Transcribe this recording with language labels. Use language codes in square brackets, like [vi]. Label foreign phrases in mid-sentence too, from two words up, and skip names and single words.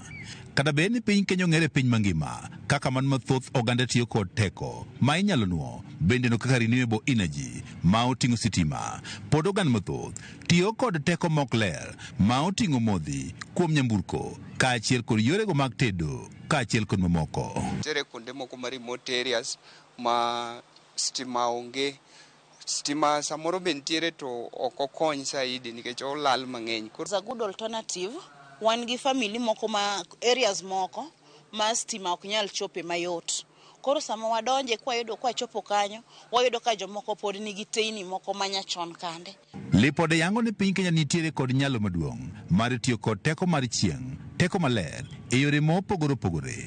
[luo] Kata bed ni piny Kenya ong'ere piny mangima kaka man mathoth oganda tiyo kod teko ma inyalo nuo bende no kaka [en] renewable energy [luo] ma oting'o sitima, pod oganda mathoth tiyo kod teko mok ler ma oting'o modhi kuom nyamburko kaachiel kod yorego mag tedo kaachiel kod mamoko. Tere kuonde moko ma [en] remote areas [luo] ma stima onge, stima samoro be ntiere to ok okony saidi nikech olal mang'eny. [en] It's a good alternative. [luo] Wan gi family moko ma areas moko ma stima ok nyal chope mayot. Koro sama wadonje kwa chopo kanyo wayudo ka jomoko pod nigi teini moko manyachon kande. Lipode yango ni piny Kenya nitiere kod nyalo maduong' mar tiyo kod teko mar chieng', teko maler e yore mopogore opogore.